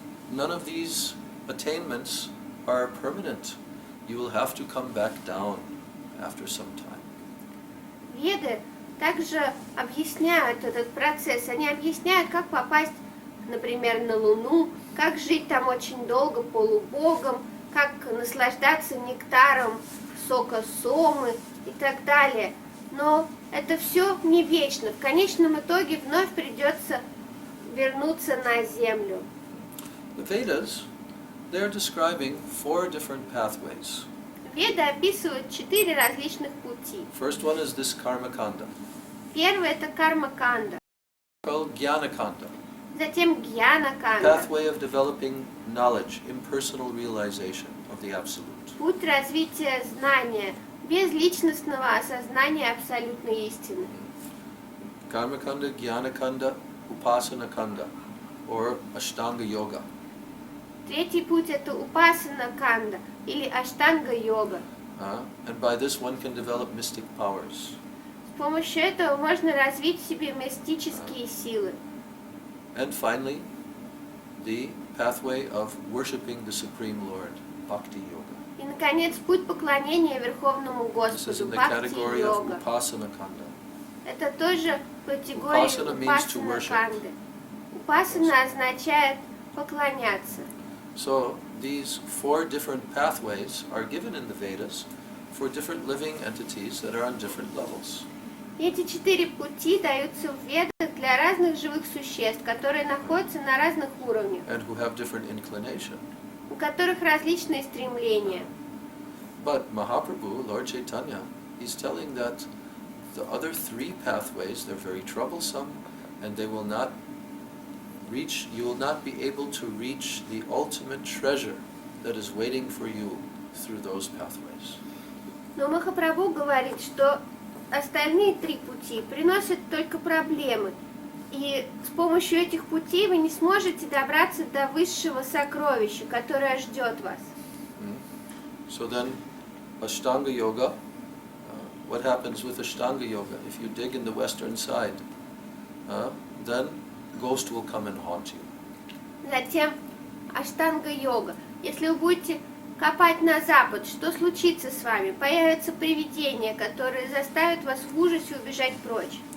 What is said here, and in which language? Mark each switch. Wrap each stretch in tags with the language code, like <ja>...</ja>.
<en>None of these attainments are permanent. You will have to come back down after some time.</en> <ru>Веды также объясняют этот процесс. Они объясняют, как попасть, например, на Луну, как жить там очень долго полубогом, как наслаждаться нектаром сока сомы и так далее. Но это все не вечно. В конечном итоге вновь придется вернуться на Землю.</ru> <en>The Vedas, they're describing 4 different pathways.</en> <ru>Веды описывают 4 различных пути.</ru> <en>First one is this karma kanda,</en> <ru>Первый это карма-канда,</ru> <en>called jnana kanda,</en> <ru>затем гьяна-канда,</ru> <en>pathway of developing knowledge, impersonal realization of the absolute.</en> <ru>путь развития знания, без личностного осознания абсолютной истины.</ru> <en>Karma kanda, jnana kanda, upasana kanda, or ashtanga yoga.</en> <ru>Третий путь это упасана-канда или аштанга-йога.</ru> <en>And by this one can develop mystic powers.</en> <ru>С помощью этого можно развить в себе мистические силы.</ru> <en>And finally, the pathway of worshipping the Supreme Lord, bhakti yoga.</en> <ru>И, наконец, путь поклонения Верховному</ru> <en>This is</en> <ru>Господу,</ru> <en>in the category of</en> <ru>бхакти-йога.</ru> <en>upasana kanda.</en> <ru>Это тоже категория</ru> <en>Upasana means to worship.</en> <ru>упасана-канды. Упасана означает поклоняться.</ru> <en>So these 4 different pathways are given in the Vedas for different living entities that are on different levels.</en> <ru>Эти 4 пути даются в Ведах для разных живых существ, которые находятся на разных уровнях,</ru> <en>And who have different inclination.</en> <ru>у которых различные стремления.</ru> <en>But Mahaprabhu, Lord Chaitanya, he's telling that the other 3 pathways, they're very troublesome and they will not you will not be able to reach the ultimate treasure that is waiting for you through those pathways.</en> <ru>Но Махапрабху говорит, что остальные три пути приносят только проблемы. И с помощью этих путей вы не сможете добраться до высшего сокровища, которое ждет вас.</ru> <en>So then, Ashtanga Yoga, what happens with Ashtanga Yoga? If you dig in the western side, then ghost will come and haunt you.</en> <ru>Затем аштанга-йога. Если вы будете копать на запад, что случится с вами? Появятся привидения, которые заставят вас в ужасе убежать прочь.</ru>